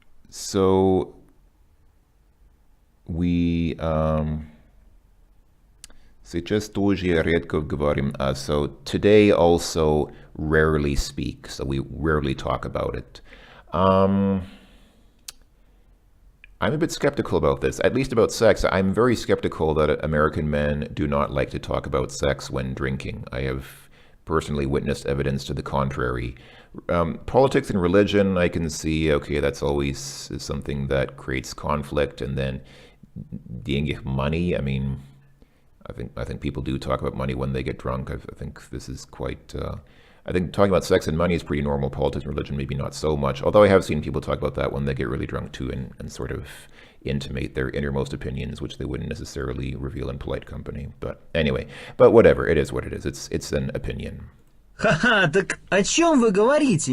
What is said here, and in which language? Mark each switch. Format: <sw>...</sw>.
<en>So we</en> <ru>сейчас тоже редко говорим.</ru> <en>So today also rarely speak. So we rarely talk about it. I'm a bit skeptical about this, at least about sex. I'm very skeptical that American men do not like to talk about sex when drinking. I have personally witnessed evidence to the contrary. Politics and religion, I can see, okay, that's always something that creates conflict. And then money, I mean, I think people do talk about money when they get drunk. I think this is quite... I think talking about sex and money is pretty normal. Politics and religion, maybe not so much. Although I have seen people talk about that when they get really drunk too, and sort of intimate their innermost opinions, which they wouldn't necessarily reveal in polite company. But anyway, but whatever, it is what it is. It's an opinion.</en> <ru>Ха-ха, так о чем вы говорите?</ru>